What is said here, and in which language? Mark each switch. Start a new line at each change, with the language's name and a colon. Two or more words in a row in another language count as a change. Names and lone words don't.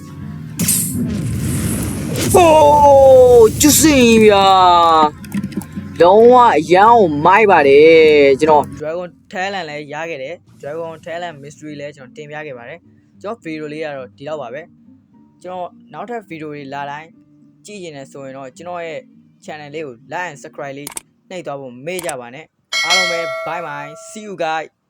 Burmese: Oh ကျွတ်စင်ဗျာလုံးဝအရန်ကိုမိုက်ပါတယ်ကျွန်တော် Dragon Talent လည်းရခဲ့တယ် Dragon Talent Mystery လည်းကျွန်တော်တင်ပြခဲ့ပါတယ်ကျွန်တော်ဗီဒီယိုလေးကတော့ဒီလောက်ပါပဲကျွန်တော်နောက်ထပ်ဗီဒီယိုတွေလာတိုင်းကြည့်ရင်လည်းဆိုရင်တော့ကျွန်တော်ရဲ့ channel လေးကို
English: like and subscribe
Burmese: လေးနှိပ်သွားဖို့မေ့ကြပါနဲ့အားလုံးပဲ
English: bye bye see you guys